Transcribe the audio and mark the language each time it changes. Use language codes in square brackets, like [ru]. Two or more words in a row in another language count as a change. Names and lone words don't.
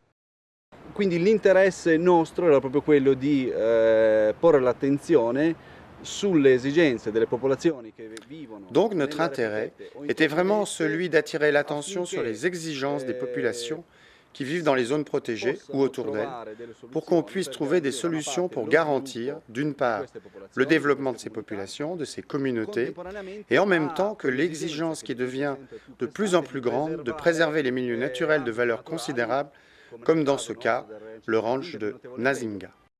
[it] Quindi l'interesse nostro era proprio quello di porre l'attenzione sulle esigenze delle popolazioni che vivono. [fr] Donc notre intérêt était vraiment celui d'attirer l'attention sur les exigences des populations qui vivent dans les zones protégées ou autour d'elles, pour qu'on puisse trouver des solutions pour garantir, d'une part, le développement de ces populations, de ces communautés, et en même temps que l'exigence qui devient de plus en plus grande de préserver les milieux naturels de valeur considérable, comme dans ce cas, le ranch de Nazinga.